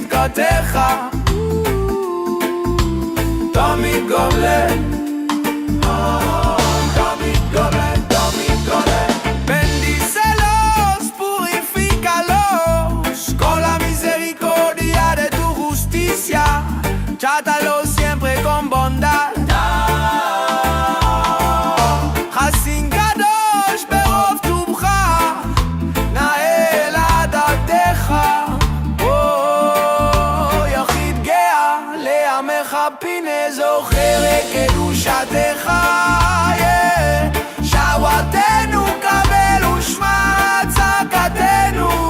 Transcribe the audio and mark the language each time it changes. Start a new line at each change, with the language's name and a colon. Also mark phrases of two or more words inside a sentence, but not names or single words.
Hebrew: צדקתך תמיד גומלן תמיד גומלן תמיד גומלן
Spanish: Bendícelos, purifícalos con la misericordia de tu justicia trátalos siempre con bondad
Hebrew: חסין קדוש ברוב טובך נאה לדעתך יחיד גאה לעמך פינה זוכר לקדושתך שוועתנו קבל ושמע צעקתנו